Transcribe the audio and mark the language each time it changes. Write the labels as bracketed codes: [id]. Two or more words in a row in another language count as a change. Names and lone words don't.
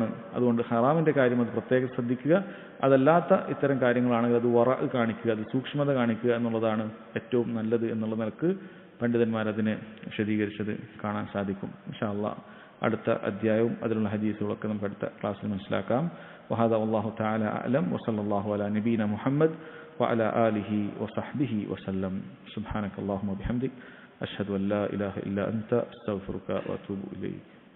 [ml] അതുകൊണ്ട് ഹറാമിൻ്റെ കാര്യം അത് പ്രത്യേകം ശ്രദ്ധിക്കുക. അതല്ലാത്ത ഇത്തരം കാര്യങ്ങളാണെങ്കിൽ അത് വറ കാണിക്കുക, അത് സൂക്ഷ്മത കാണിക്കുക എന്നുള്ളതാണ് ഏറ്റവും നല്ലത് എന്നുള്ള നിലക്ക് പണ്ഡിതന്മാരതിനെ വിശദീകരിച്ചത് കാണാൻ സാധിക്കും. [ar] إن شاء الله [ml] അടുത്ത അധ്യായവും അതിലുള്ള ഹദീസുകളൊക്കെ നമുക്ക് അടുത്ത ക്ലാസ്സിൽ മനസ്സിലാക്കാം. [ar] وهذا والله تعالى أعلم وصلى الله على نبينا محمد وعلى آله وصحبه وسلم. سبحانك اللهم وبحمدك أشهد أن لا إله إلا أنت أستغفرك وأتوب إليك.